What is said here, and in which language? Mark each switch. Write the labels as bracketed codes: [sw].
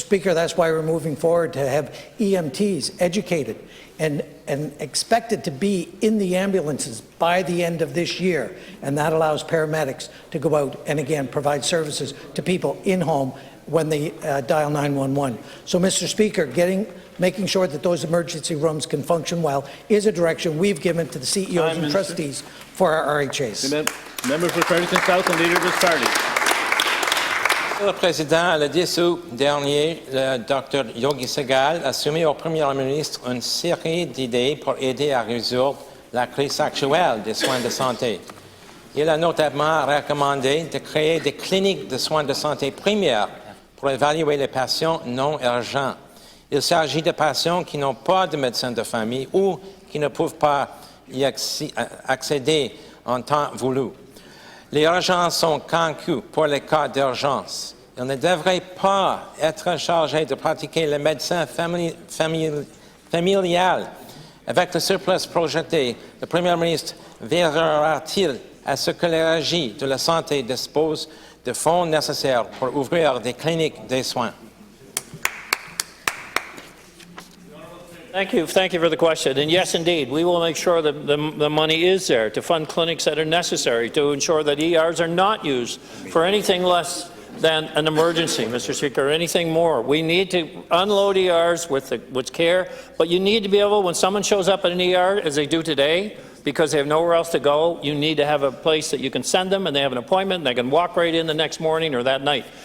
[en] Speaker, that's why we're moving forward to have EMTs educated and expected to be in the ambulances by the end of this year, and that allows paramedics to go out and again provide services to people in home when they dial 911. So, Mr. Speaker, making sure that those emergency rooms can function well is a direction we've given to the CEOs and trustees for our RHAs. Member for Fredericton-South and leader of his party. [fr] Monsieur le Président, le 10 août dernier, le Dr Yogi Segal a soumis au Premier ministre une série d'idées pour aider à résoudre la crise actuelle des soins de santé. Il a notamment recommandé de créer des cliniques de soins de santé primaires pour évaluer les patients non urgents. Il s'agit de patients qui n'ont pas de médecin de famille ou qui ne peuvent pas y accéder en temps voulu. Les urgences sont conçues pour les cas d'urgence. Ils ne devraient pas être chargés de pratiquer la médecine familiale. Avec le surplus projeté, le Premier ministre veillera-t-il à ce que les régies de la santé disposent de fonds nécessaires pour ouvrir des cliniques de soins? [en] Thank you for the question. And yes, indeed, we will make sure that the money is there to fund clinics that are necessary to ensure that ERs are not used for anything less than an emergency, Mr. Speaker, or anything more. We need to unload ERs with care, but you need to be able, when someone shows up at an ER, as they do today, because they have nowhere else to go, you need to have a place that you can send them and they have an appointment and they can walk right in the next morning or that night.